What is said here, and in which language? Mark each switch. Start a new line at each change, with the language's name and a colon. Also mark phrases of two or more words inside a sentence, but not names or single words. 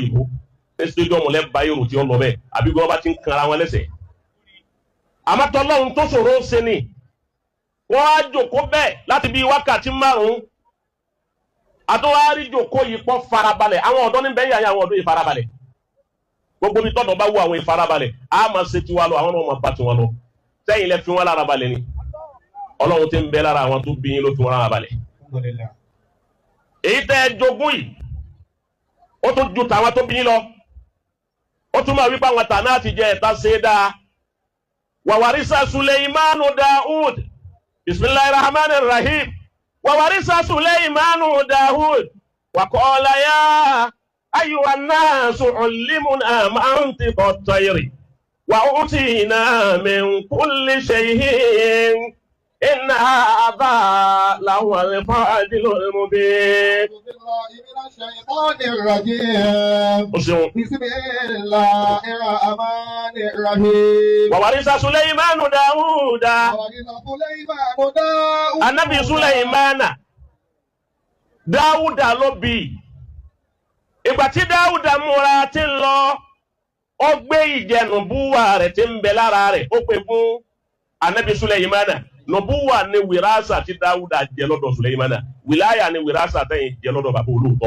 Yoruba: òyìnbó ní stadium lẹ́bàá yòrò tí ó lọ bẹ́ẹ̀ àbí gbọ́n bá ti ń kanra wọn lẹ́sẹ̀ àmọ́tọ́lọ́hun tó ṣòro ṣe ni wọ́n á jòkó bẹ́ẹ̀ láti bí wákàtí 5 àtúwárí jòkó yìí pọ̀ farabalẹ̀ àwọn ọ̀dọ́ ní bẹ́ẹ̀ yà àwọn ọ̀dọ́ ìfarabalẹ̀ gbogbo bí tọ́dọ̀ bá wù àwọn ìfarabalẹ̀ á máa ṣe tiwa lọ àwọn ọmọ bá tiwọn lọ sẹ́yìn lẹ fi wọn lára balẹ̀ ni Ọlọ́run ti ń bẹ lára àwọn tó bí yín ló fi wọn lára balẹ̀ èyí tẹ́ ẹ jogún yìí ó tún ju tàwọn tó bí yín lọ ó tún máa wípé àwọn tàná àti jẹ ẹ̀ta ṣe é dáa
Arabic: وورث سليمان داود بسم الله الرحمن الرحيم وورث سليمان داود وقال يا أيها الناس علمنا منطق الطير وأوتينا من كل شيء إن هذا لهو الفضل المبين. من الشيطان الرجيم. بسم الله الرحمن الرحيم. وورث سليمان داود. النبي سليمان داود
Yoruba: ló bí. Ìgbà tí Dáúd múra tí ń lọ ó gbé ìjẹnubúwà rẹ̀ tí ń bẹ lára rẹ̀ ó pè fún Ànábì Sulaimana. Nubuwa ni wirasa ti Dáúdà jẹ lọ́dọ̀ Sulaimana. Wilaya ni wirasa tẹ́yìn jẹ lọ́dọ̀ bàbá olóòótọ́.